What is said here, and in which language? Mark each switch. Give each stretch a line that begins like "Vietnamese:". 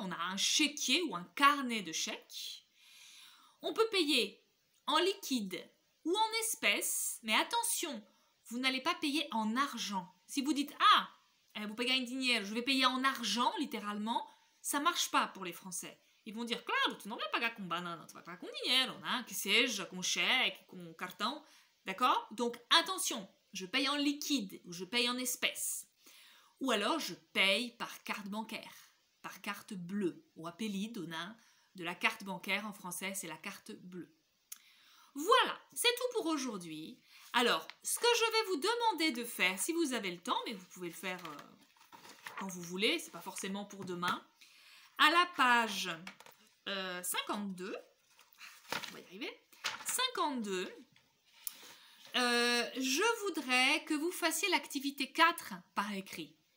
French: On a un chéquier ou un carnet de chèques. On peut payer en liquide ou en espèces, mais attention, vous n'allez pas payer en argent. Si vous dites « Ah, vous payez en dinheiro, je vais payer en argent », littéralement, ça ne marche pas pour les Français. Ils vont dire
Portuguese: « Claro, tu não vai pagar com banana, tu vai pagar com dinheiro, né? Que seja com chèque, com cartão. »
French: D'accord? Donc, attention, je paye en liquide ou je paye en espèces. Ou alors, je paye par carte bancaire, par carte bleue,
Portuguese: ou apelido, né?
French: De la carte bancaire en français, c'est la carte bleue. Voilà, c'est tout pour aujourd'hui. Alors, ce que je vais vous demander de faire, si vous avez le temps, mais vous pouvez le faire quand vous voulez, c'est pas forcément pour demain, à la page 52, on va y arriver, 52, je voudrais que vous fassiez l'activité 4 par écrit.